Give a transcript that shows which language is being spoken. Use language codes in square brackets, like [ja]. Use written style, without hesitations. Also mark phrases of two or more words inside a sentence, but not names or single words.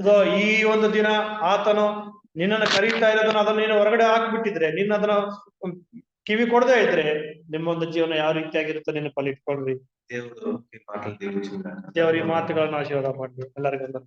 [kn] ಈ ಒಂದು ದಿನ ಆತನು ನಿನ್ನನ್ನು ಕರೀತಾ ಇರೋದನ್ನ ಅದನ್ನ ನೀನು ಹೊರಗಡೆ ಹಾಕ್ಬಿಟ್ಟಿದ್ರೆ, ನಿನ್ನ ಅದನ್ನ ಕಿವಿ ಕೊಡದೇ ಇದ್ರೆ ನಿಮ್ಮ ಒಂದು ಜೀವನ ಯಾವ ರೀತಿಯಾಗಿರುತ್ತೆ ನೆನಪಲ್ಲಿ ಇಟ್ಕೊಳ್ರಿ. [te] దేవుడు ఈ మాటలు దీవించుగా. [kn] ದೇವರ ಈ ಮಾತುಗಳನ್ನ ಆಶೀರ್ವಾದ ಮಾಡ್ರಿ ಎಲ್ಲರಿಗೂ.